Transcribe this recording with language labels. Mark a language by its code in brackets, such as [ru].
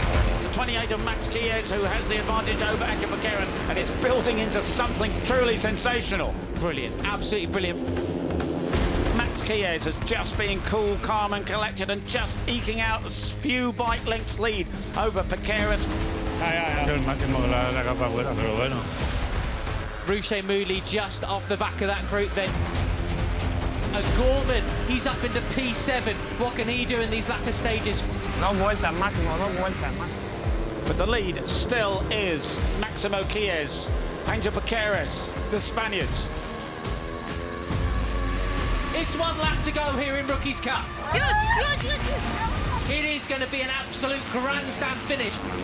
[en] It's the 28 of Max Quiles who has the advantage over Angel Piqueras, and it's building into something truly sensational. Brilliant, absolutely brilliant. Max Quiles has just been cool, calm and collected and just eking out a few bike lengths lead over Piqueras. [es] El máximo que la capa fuera, pero bueno. [en] Rouchet Moodley just off the back of that group then. Gorman, he's up into P7. What can he do in these latter stages? [es] Dos vueltas, Máximo, dos vueltas más. [en] But the lead still is Maximo Quiles, Angel Piqueras, the Spaniards. It's one lap to go here in Rookies Cup. It is going to be an absolute grandstand finish.